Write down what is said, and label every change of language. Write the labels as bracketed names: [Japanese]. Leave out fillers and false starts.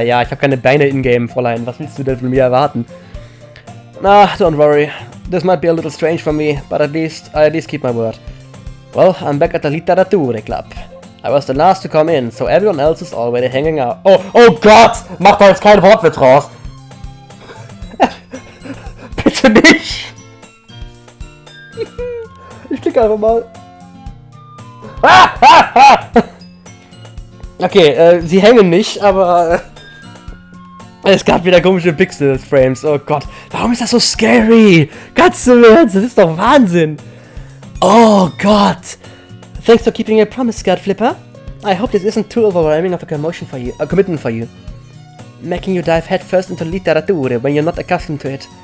[German] Ja, ich habe keine Beine in-game, Fräulein. Was willst du denn von mir erwarten? [English] Nah, don't worry. This might be a little strange for me, but I at least keep my word. Well, I'm back at the Literature Club. I was the last to come in, so everyone else is already hanging out. [German] Oh Gott! Mach da jetzt kein Wortwitz raus! Bitte nicht! Ich klicke einfach mal. Okay, sie hängen nicht, aber es gab wieder komische Pixel-Frames. Oh Gott, warum ist das so scary? Ganz im Ernst, das ist doch Wahnsinn. Oh Gott. [English] Thanks for keeping your promise, Scott Flipper. I hope this isn't too overwhelming of a commotion for you, a commitment for you. Making you dive headfirst into literature when you're not accustomed to it.